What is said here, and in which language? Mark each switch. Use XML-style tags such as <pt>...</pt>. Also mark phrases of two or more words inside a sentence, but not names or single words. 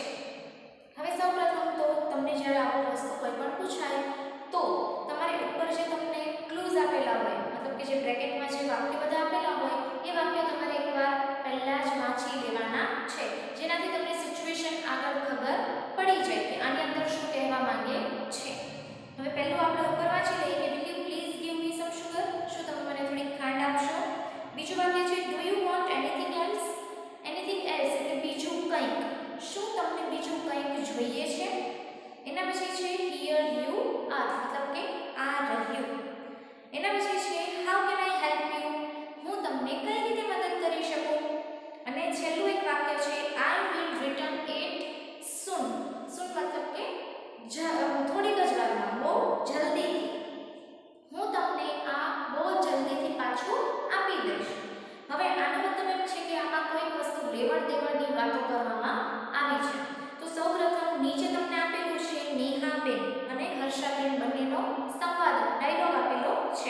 <gu>હવે સૌપ્રથમ તો તમને જ્યારે આવો વસ્તુ કોઈ પણ પૂછાય તો તમારે ઉપર જે તમને ક્લૂઝ આપેલા હોય, મતલબ કે જે બ્રેકેટમાં જે વાક્ય બધા આપેલા હોય એ વાક્યો તમારે એકવાર પહેલા જ વાંચી લેવાના છે, જેનાથી તમને સિચ્યુએશન આગળ ખબર પડી જાય કે આની અંદર શું કહેવા માંગે છે. હવે પહેલું આપણે ઉપર વાંચી લઈએ કે</gu> <en>will you please give me some sugar?</en> <gu>શું તમે મને થોડી ખાંડ આપશો? બીજું વાક્ય છે</gu> <en>do you want anything else?</en> <gu>એટલે બીજું કંઈક, શું તમને બીજું કંઈક જોઈએ છે? એના પછી છે</gu> <en>here you are,</en> <gu>મતલબ કે આ રહ્યું. એના પછી છે</gu> <en>how can I help you?</en> <gu>હું તમને કઈ રીતે મદદ કરી શકું? અને છેલ્લું એક વાક્ય છે</gu> <en>I will return it soon.</en> <gu>મતલબ કે થોડીક જ વારમાં, બહુ જલ્દીથી. હું તમને આ બહુ જલ્દીથી પાછું આપી દઈશ. હવે આનો મતલબ એમ છે કે આમાં કોઈ વસ્તુ લેવડ દેવડની વાતો કરવામાં આવી છે. તો સૌપ્રથમ નીચે તમને આપેલું છે નેહાબેન અને હર્ષાબેન બંનેનો સંવાદ ડાયલોગ આપેલો છે.</gu>